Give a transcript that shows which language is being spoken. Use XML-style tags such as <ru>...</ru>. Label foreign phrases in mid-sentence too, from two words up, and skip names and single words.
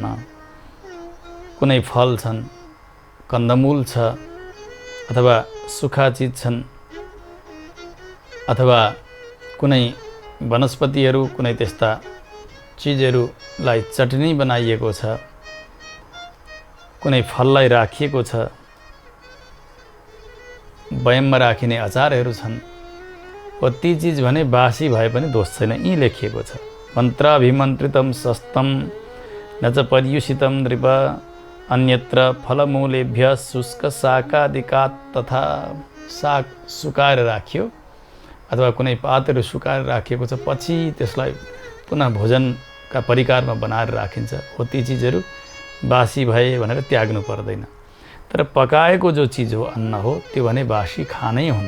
<ne>कुनै फल छन्, कन्दमूल छ, अथवा सुखा चिज छन्, अथवा कुनै वनस्पतिहरू, कुनै त्यस्ता चिजहरूलाई चटनी बनाइएको छ, कुनै फललाई राखिएको छ, बयममा राखिने अचारहरू छन्, हो ती चिज भने बासी भए पनि दोष छैन। यी लेखिएको छ,</ne> <sa>मन्त्राभिमन्त्रितम सस्तम न च पर्युषितम नृप अन्यत्र फलमूलेभ्य शुष्क शाकादिकात्।</sa> <ne>तथा साग सुकाएर राखियो अथवा कुनै पातहरू सुकाएर राखिएको छ, पछि त्यसलाई पुनः भोजनका परिकारमा बनाएर राखिन्छ। हो ती चिजहरू बासी भए भनेर त्याग्नु पर्दैन। तर पकाएको जो चिज हो, अन्न हो, त्यो भने बासी खानै हुन्न।</ne>